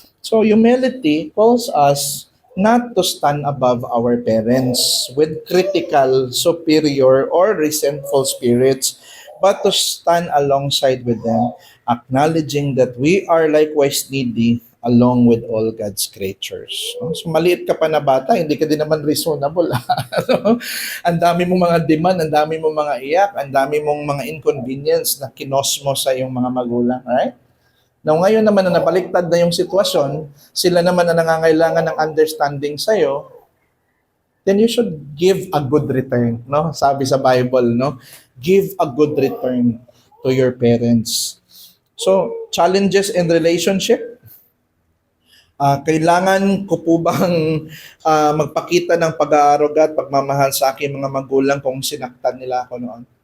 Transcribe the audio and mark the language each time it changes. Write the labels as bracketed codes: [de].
[en] So, humility calls us not to stand above our parents with critical, superior, or resentful spirits, but to stand alongside with them, acknowledging that we are likewise needy along with all God's creatures. [tl] So maliit ka pa na bata, hindi ka din naman reasonable. Ang dami mong mga demand, ang dami mong mga iyak, ang dami mong mga inconvenience na kinos mo sa iyong mga magulang. Right? Now ngayon naman na nabaliktad na yung sitwasyon, sila naman na nangangailangan ng understanding sa'yo, [en] then you should give a good return. [tl] No? Sabi sa Bible, no? [en] Give a good return to your parents. So, challenges in relationship, [tl] kailangan ko po bang magpakita ng pag-aaruga at pagmamahal sa aking mga magulang kung sinaktan nila ako noon?